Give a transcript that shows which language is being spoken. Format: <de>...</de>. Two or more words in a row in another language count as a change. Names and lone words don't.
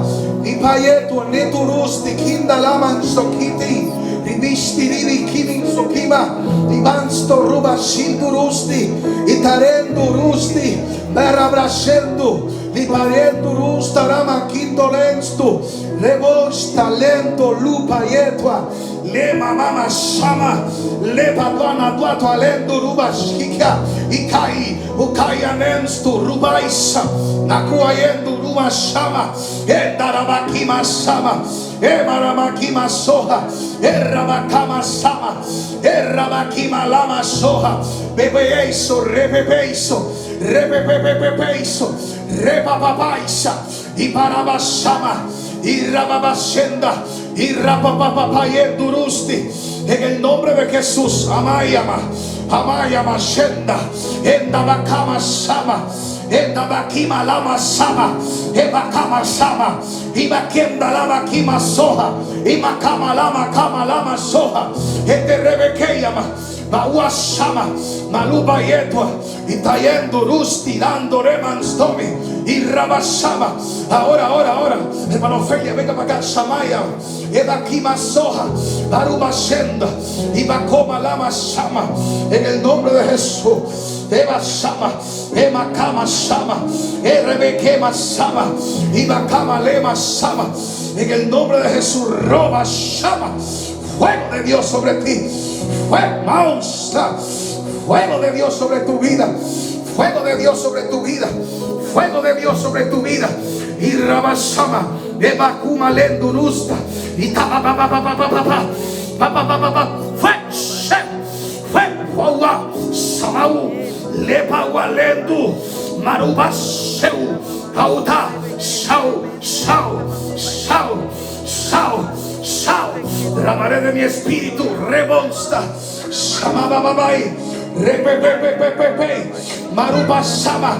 <es>Ipayeto neturusti kindalaman sokiti. Ribishti ribi kimin sokima. Ibansto ruba shindurusti. Itarendo rusti. Berabrashendo. Liparendo rusta rama kindolenstu. Rebosh talento lupa yetwa. Le mama shama. Le padwana duato alendo ruba shika. Ikai. Ukaya nenstu rubaisa. Nakuayendo ruba shama. Endarabakima sama. Emarakima soha. Erabakama sama. Erabakima lama soha. Bebeiso. Repepeiso. Repepepepeiso. Repapapaisa. Iparabasama. Irababashenda. Irapapapapayendurusti. En el nombre de Jesús. Amayama. Amayama shenda. Endabakama sama. Endabakima lama sama. Ebakama sama. Ibakenda lama kima soha. Imakama lama kama lama soha. Ederebekeyama. Baua shama. Maluba yetwa. Itayendo rusti. Dando remanstomi. Y rabashama. Ahora. Hermano Felia, venga para acá. Shamaya. Ebakima soha. Baruba shenda. Ibakoma lama shama. En el nombre de Jesús. Eba shama. Ema kama shama. Erebekema shama. Ibakama lema shama. En el nombre de Jesús. Roba shama. Fuego de Dios sobre ti. Fuego de Dios sobre tu vida. Fuego de Dios sobre tu vida. Fuego de Dios sobre tu vida. Y Rabashama, Ebakuma Lendurusta, y Fue Samau, Lepawalendu, Marubasheu, Auta, Shau, derramaré de mi espíritu, rebonsta, Shamababai, Repepepepepepe, Marubashama.</es>